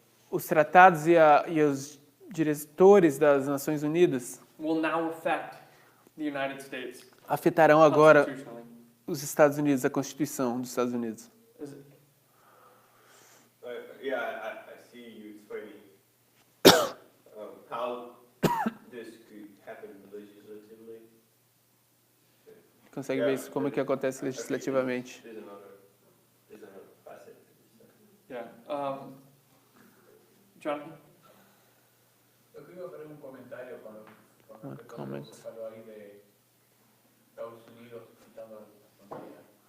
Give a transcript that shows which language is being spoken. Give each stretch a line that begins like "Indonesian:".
Portuguese: os tratados e os diretores das Nações Unidas
English: will now affect the United States
Portuguese: afetarão agora
English: constitutionally.
Portuguese: os Estados Unidos, a Constituição dos Estados Unidos.
English: I see you explaining how this could happen legislatively.
Portuguese: Consegue ver isso como que acontece legislativamente?
English: There's another facet. Yeah. Jonathan?
Portuguese: Eu queria fazer comentário com
Spanish: respecto a lo que
Portuguese: você falou aí de Estados Unidos
Spanish: quitando
Portuguese: a fronteira.